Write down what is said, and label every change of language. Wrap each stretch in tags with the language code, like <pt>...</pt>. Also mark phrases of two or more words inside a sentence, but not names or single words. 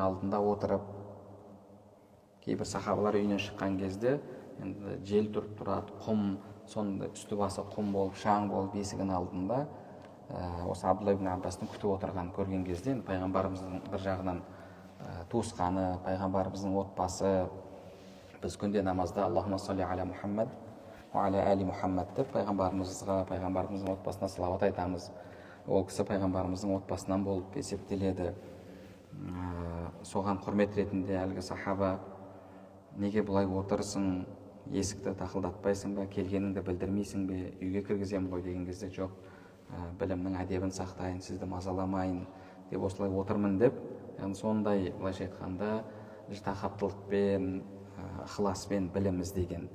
<kk>алдында отырып, кейбір сахабалар үйінен шыққан кезде жел тұрып тұрады, құм, сонда үсті басы құм болып, шаң болып есігінің алдында осы Абдулла ибн Аббастың күтіп отырған көрген кезде пайғамбарымыздың бір жағынан туысқаны, пайғамбарымыздың отбасы, біз күнде намазда</kk> <ar>اللهم صل على محمد وعلى آل محمد</ar> <kk>деп пайғамбарымызға, пайғамбарымыздың отбасына салауат айтамыз. Ол кісі пайғамбарымыздың отбасынан болып есептеледі. Соған құрмет ретінде әлгі сахаба, неге бұлай отырсың, есікті тақылдатпайсың ба, келгеніңді білдірмейсің бе, үйге кіргіземін ғой деген кезде, жоқ, білімнің әдебін сақтайын, сізді мазаламайын деп осылай отырмын деп, яғни сондай былайша айтқанда ыжтахаттылықпен, ықыласпен білім іздеген.</kk>